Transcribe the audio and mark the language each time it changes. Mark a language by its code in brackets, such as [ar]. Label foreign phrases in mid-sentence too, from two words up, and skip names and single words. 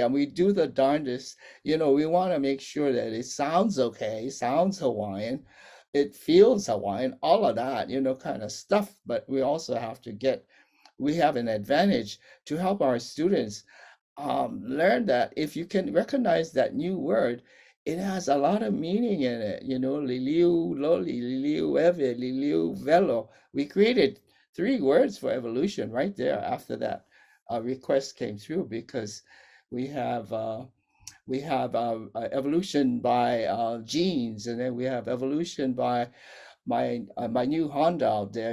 [en] And we do the darndest, we want to make sure that it sounds okay, sounds Hawaiian, it feels Hawaiian, all of that, kind of stuff. But we also have to we have an advantage to help our students learn that if you can recognize that new word, it has a lot of meaning in it. [haw] Liliu loli, liliu eve, liliu velo. [en] We created 3 words for evolution right there after that request came through, because we have evolution by genes, and then we have evolution by my new Honda out there.